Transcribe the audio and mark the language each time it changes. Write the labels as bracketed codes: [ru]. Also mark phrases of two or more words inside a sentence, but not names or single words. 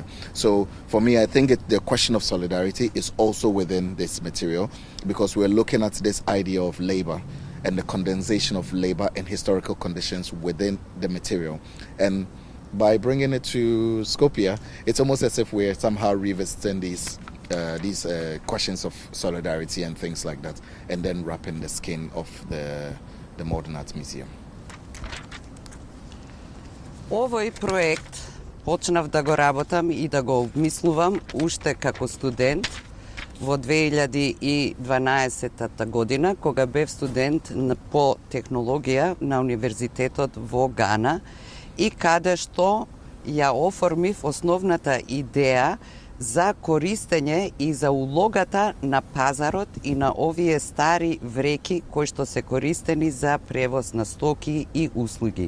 [en] So for me, I think the question of solidarity is also within this material, because we're looking at this idea of labor and the condensation of labor and historical conditions within the material. And by bringing it to Skopje, it's almost as if we're somehow revisiting these questions of solidarity and things like that, and then wrapping the skin of the Modern Art Museum. [mk] Овој проект почнав да го работам и да го обмислувам уште како студент во 2012 година, кога бев студент по технологија на Универзитетот во Гана, и каде што ја оформив основната идеја за користење и за улогата на пазарот и на овие стари вреки кои што се користени за превоз на стоки и услуги.